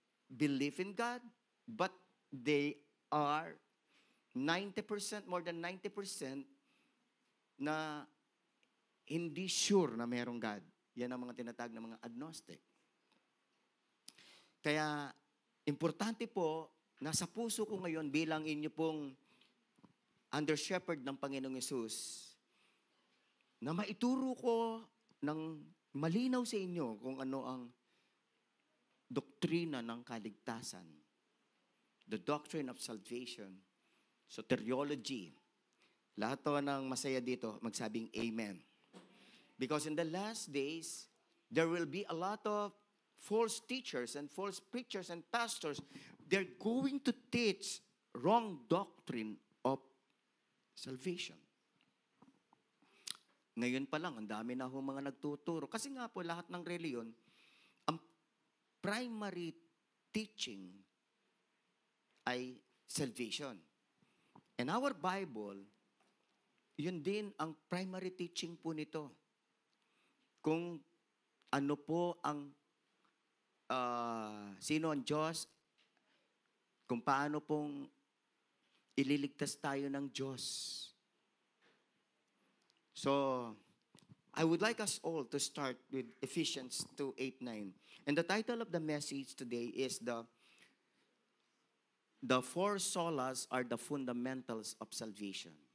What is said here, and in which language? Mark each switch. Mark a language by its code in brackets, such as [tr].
[en] believe in God, but they are 90%, more than 90% [tl] na hindi sure na merong God. Yan ang mga tinatag na mga agnostic. Kaya, importante po, nasa puso ko ngayon bilang inyo pong under shepherd ng Panginoong Yesus, na maituro ko ng malinaw sa inyo kung ano ang doktrina ng kaligtasan. [en] The doctrine of salvation. Soteriology. [tl] Lahat to ng masaya dito, magsabing amen. [en] Because in the last days, there will be a lot of false teachers and false preachers and pastors. They're going to teach wrong doctrine of salvation. [tl] Ngayon pa lang, ang dami na ho mga nagtuturo. Kasi nga po, lahat ng reliyon, ang primary teaching ay salvation. [en] And our Bible, [tl] yun din ang primary teaching po nito. Kung ano po ang sino ang Diyos, kung paano pong ililigtas tayo ng Diyos. [en] So, I would like us all to start with Ephesians 2:8-9. And the title of the message today is the four solas are the fundamentals of salvation.